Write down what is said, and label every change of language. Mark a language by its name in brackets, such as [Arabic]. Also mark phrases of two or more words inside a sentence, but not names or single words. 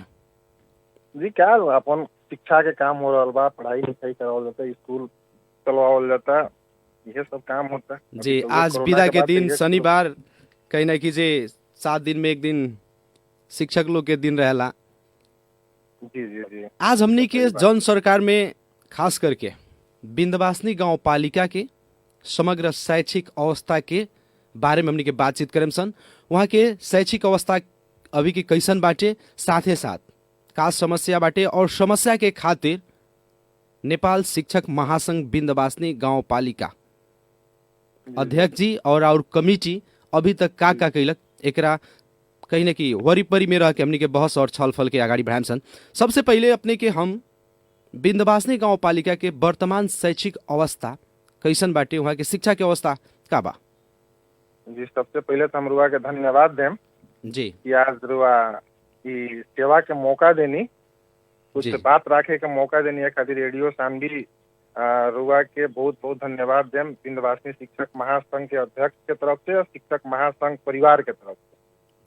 [Bhojpuri] जी क्या अपन शिक्षा के काम हो रहा बा, पढ़ाई लिखाई करावल जाता, स्कूल चलवावल जाता, यह सब काम होता जी। आज विदा के दिन शनिवार कहीं ना कीजिए 7 दिन में एक दिन शिक्षक लोग के दिन रहेला। जी जी जी। आज हमनी के जन सरकार में खास करके विन्ध्यवासिनी गाउँपालिका के समग्र शैक्षिक अवस्था के बारे में हमनी के बातचीत करें सन। वहाँ के शैक्षिक अवस्था अभी के कैसन बाटे, साथे साथ का समस्या बाटे और समस्या के खातिर नेपाल शिक्षक महासंघ विन्ध्यवासिनी गाउँपालिका अध्यक्ष जी और कमिटी अभी तक का कैलक, एकरा कहीं न कहीं वरिपरि में रह के हमनी के बहस और छलफल के आगाड़ी बढ़ाएम सन। सबसे पहले अपने के हम विन्ध्यवासिनी गाउँपालिका के वर्तमान शैक्षिक अवस्था कैसन बाटे, वहाँ के शिक्षा के अवस्था का बा? जी सबसे पहले तो हम रुआ के धन्यवाद देम जी कि आज रुआ की सेवा के मौका देनी, कुछ बात रखे के मौका देनी है खातिर रेडियो सान्वी रुआ के बहुत बहुत धन्यवाद देम विन्ध्यवासिनी शिक्षक महासंघ के अध्यक्ष के तरफ से और शिक्षक महासंघ परिवार के तरफ से।